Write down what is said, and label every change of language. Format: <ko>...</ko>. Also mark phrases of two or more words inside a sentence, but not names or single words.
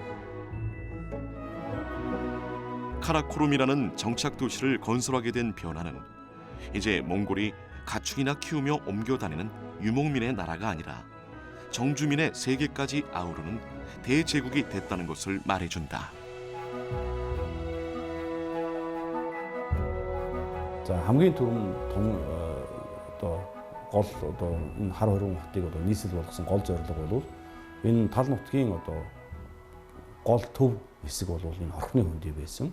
<ko>카라코룸이라는 정착 도시를 건설하게 된 변화는 이제 몽골이 가축이나 키우며 옮겨 다니는 유목민의 나라가 아니라 정주민의 세계까지 아우르는 대제국이 됐다는 것을 말해준다.</ko> <mn>За хамгийн түрүүнд том одоо гол одоо энэ хар хоригн хотыг одоо нийслэл болгосон гол зорилго бол энэ тал нутгийн одоо гол төв хэсэг бол энэ орхины хөндий байсан.</mn>